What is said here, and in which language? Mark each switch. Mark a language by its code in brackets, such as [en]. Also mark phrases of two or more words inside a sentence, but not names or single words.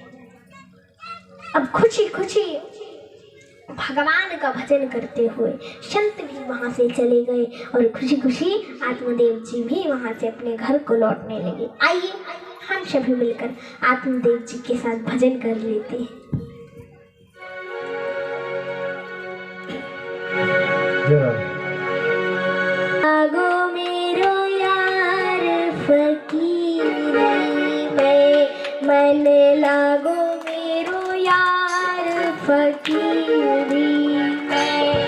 [hi] अब खुशी खुशी भगवान का भजन करते हुए संत भी वहां से चले गए और खुशी खुशी आत्मदेव जी भी वहां से अपने घर को लौटने लगे। आइए हम सभी मिलकर आत्मदेव जी के साथ भजन कर लेते हैं। लागो मेरो यार फकीरी में, मन लागो मेरो यार फकीरी में,